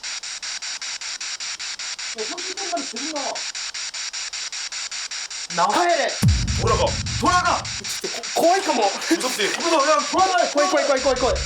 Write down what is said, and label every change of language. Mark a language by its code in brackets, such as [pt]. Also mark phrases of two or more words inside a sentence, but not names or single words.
[ja] 帰れ [ko] 돌아가. [ja] 怖いかも。 [ko] 무섭지? 그냥 돌아가. [ja] 怖い怖い怖い怖い怖い。